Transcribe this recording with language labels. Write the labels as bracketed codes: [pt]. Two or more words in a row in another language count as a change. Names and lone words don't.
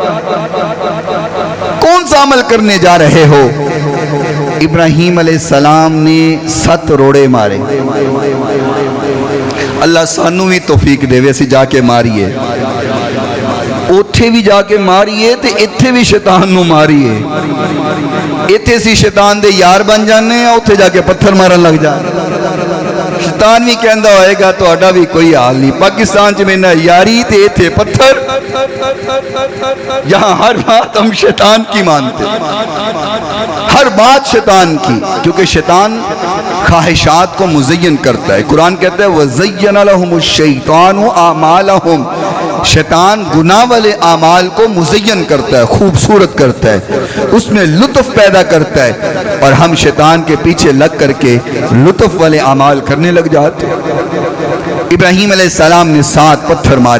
[ur] کون سا عمل کرنے جا رہے ہو [pa] ابراہیم [ar] علیہ السلام [pa] نے 7 روڑے مارے اللہ سانو بھی توفیق دے ویسے جا کے ماریے اوتھے بھی جا کے ماریے تے اتھے بھی شیطان نو ماریے اتھے سی شیطان دے یار بن جانے ہیں اوتھے جا کے پتھر مارن لگ جانے شیطان بھی کہندہ ہوئے گا تو اڈا بھی کوئی حال نہیں پاکستان چ میں نہ یاری تے اتھے پتھر [ur] یہاں ہر بات ہم شیطان کی مانتے ہر بات شیطان کی کیونکہ شیطان خواہشات کو مزین کرتا ہے قرآن کہتا ہے [ar] وَزَيَّنَ لَهُمُ الشَّيْطَانُ أَعْمَالَهُمْ [ur] شیطان گناہ والے اعمال کو مزین کرتا ہے خوبصورت کرتا ہے اس میں لطف پیدا کرتا ہے اور ہم شیطان کے پیچھے لگ کر کے لطف والے اعمال کرنے لگ جاتے ہیں ابراہیم [ar] علیہ السلام [ur] نے 7 پتھر مارے